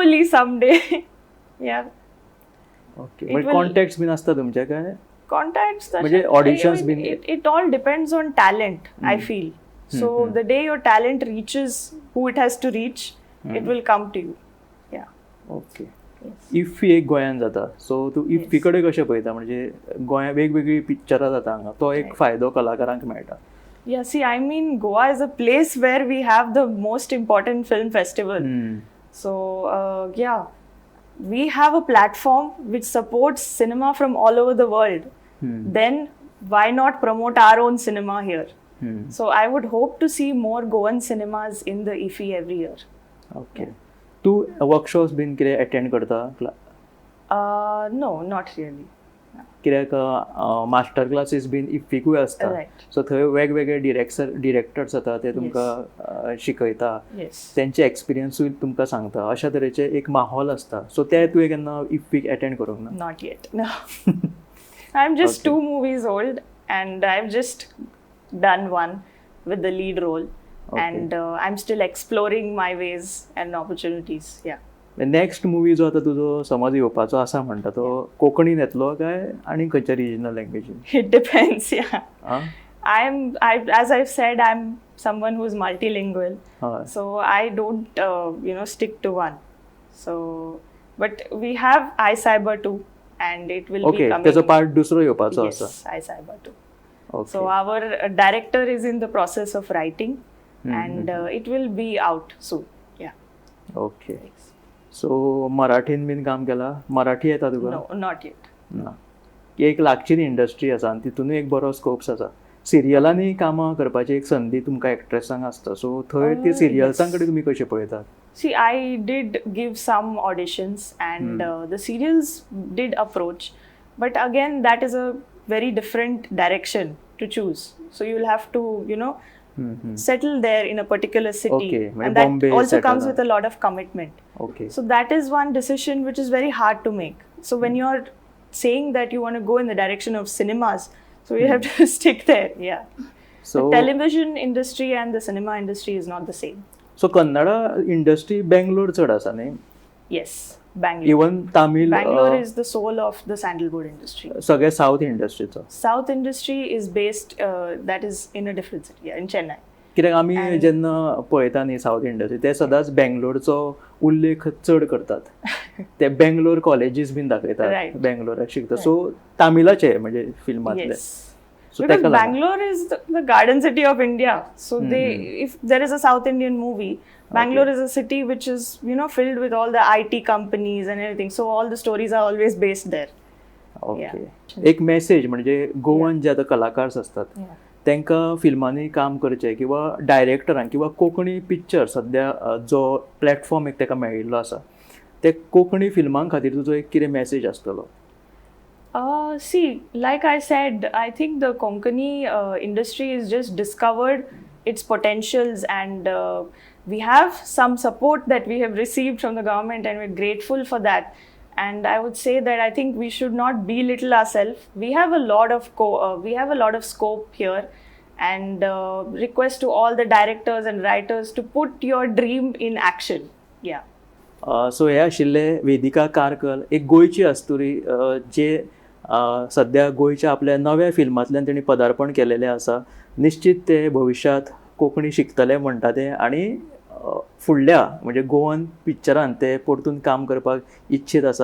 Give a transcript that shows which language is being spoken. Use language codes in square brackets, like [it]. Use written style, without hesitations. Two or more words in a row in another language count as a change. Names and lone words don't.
[en] Hopefully someday. Yeah. ओके It [kok] म्हणजे [en] will- [kok] कॉन्टॅक्ट्स बीन आसता तुमचे काय [en] Contacts that म्हणजे auditions been- it all depends on talent, I feel. So the day your talent reaches who it has to reach, it will come to you. Yeah. ओके Yes. [kok] इफ्फी एक गोंयान जाता सो तूं इफ्फी कडेन कशें पळयता म्हणजे गोंया वेगवेगळी पिक्चरां जाता हांगा तो एक [en] Right. [kok] फायदो कलाकारांक मेळटा. [en] Yeah, see, I mean, Goa is a place where we have the most important film festival. So, yeah, we have a platform which supports cinema from all over the world. Then, why not promote our own cinema here? So, I would hope to see more Goan cinemas in the IFFI every year. [kok] ओके तूं वर्कशॉप्स बीन कितें अटेंड करता [en] No, not really. [kok] कित्याक [en] master classes [kok] बीन इफ्फीकूय आसता [en] Right. [kok] सो थंय वेगवेगळे डिरेक्टर्स जाता ते तुमकां शिकयता [en] Yes. [kok] तेंचे एक्सपिरियन्सूय तुमकां सांगता अशा तरेचे एक माहोल आसता सो ते तुवें केन्ना इफ्फीक अटेंड करूंक ना. [en] Not yet. No. I'm just Okay. 2 movies old, and I've just done one with the lead role. Okay. And I'm still exploring my ways and opportunities. Yeah. next movie [kok] जो आता तुजो समज येवपाचो आसा म्हणटा तो कोंकणीन येतलो काय आनी खंयच्या रिजनल लँग्वेजीन? [en] It depends. Yeah. आं As I've said, I'm someone who's multilingual. [kok] हय [en] So I don't, stick to one. So, but we have iCyber 2, and it will ओके be coming. [kok] तेजो पार्ट दुसरो येवपाचो आसा. [en] Yes, iCyber 2. ओके So our director is in the process of writing, and it will be out soon. Yeah. okay so [kok] मराठीन बीन काम केला मराठी येता तुका? [en] No, not yet. [kok] ना एक लागची इंडस्ट्री आसा आनी तितूनय एक बरो स्कोप्स आसा. सिरियलांनी कामां करपाची एक संदी तुमकां एक्ट्रेसांक आसता सो थंय ती सिरियल्सां कडेन तुमी कशें पळयतात? [en] See, I did give some auditions, and the serials did approach, but again, that is a very different direction to choose. So you'll have to, settle there in a particular city, [kok] Okay, म्हणजे [en] and that Bombay also settle comes down. with a lot of commitment. ओके So that is one decision which is very hard to make. So when you're saying that you want to go in the direction of cinemas, so you have to stick there. Yeah. सो The television industry and the cinema industry is not the same. [kok] सो कन्नडा इंडस्ट्री बेंगलोर चड आसा न्ही? [en] Yes, Bangalore. even Tamil Bangalore is the soul of the sandalwood industry. [kok] सगळे साऊथ इंडस्ट्रीचो. [en] South industry is based, that is in a different city, in Chennai. [kok] कित्याक आमी जेन्ना पळयता न्ही [en] south industry [kok] ते सदांच बेंगलोरचो उल्लेख चड करतात. ते बेंगलोर कॉलेजीस बीन दाखयतात [en] Right. [kok] बेंगलोराक शिकता सो तामिलाचे म्हणजे फिल्मांतले. [en] Yes. So Because [kok] ताका लागून. [en] Bangalore is the garden city of India. So if there is a South Indian movie, Bangalore is a city which is, filled with all the IT companies and everything. So all the stories are always based there. [kok] ओके एक मेसेज म्हणजे गोवन जे आतां कलाकार असतात [en] Yeah. [kok] तांकां फिल्मांनी काम करचें किंवा डायरेक्टरांक किंवा कोंकणी पिक्चर सद्या जो प्लॅटफॉर्म एक ताका मेळिल्लो आसा ते कोंकणी फिल्मां खातीर तुजो एक कितें मेसेज आसतलो? [en] See, like I said, I think the Konkani industry is just discovered its potentials, and we have some support that we have received from the government, and we're grateful for that. And I would say that I think we should not belittle ourselves. We have a lot of scope here, and request to all the directors and writers to put your dream in action. Yeah. [kok] सो हे आशिल्ले वेदिका कारकल एक गोंयची आस्तुरी जे सद्या गोंयच्या आपल्या नव्या फिल्मांतल्यान तेणी पदार्पण केलेलें आसा. निश्चित ते भविश्यांत कोंकणी शिकतले म्हणटा ते आनी फुडल्या म्हणजे गोवन पिक्चरांत ते परतून काम करपाक इच्छीत आसा.